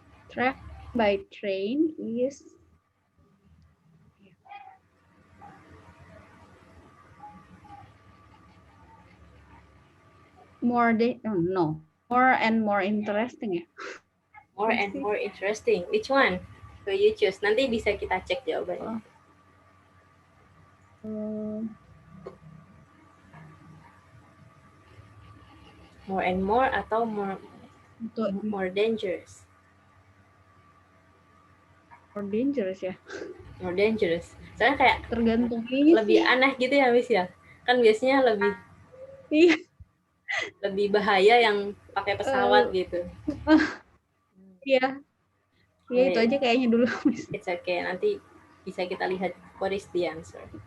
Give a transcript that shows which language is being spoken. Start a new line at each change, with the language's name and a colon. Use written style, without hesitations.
English: Travel by train is more and more interesting ya. More and more interesting. Which one will you choose?
Indonesian: Nanti bisa kita cek jawabannya.
English: More and more atau more dangerous? More dangerous ya. More dangerous.
Indonesian: Soalnya kayak tergantung lebih aneh gitu ya, Miss ya. Kan biasanya lebih lebih bahaya yang pakai pesawat gitu. Iya. Iya, itu aja kayaknya dulu.
English: It's okay,
Indonesian: nanti bisa kita lihat
English: what is the answer.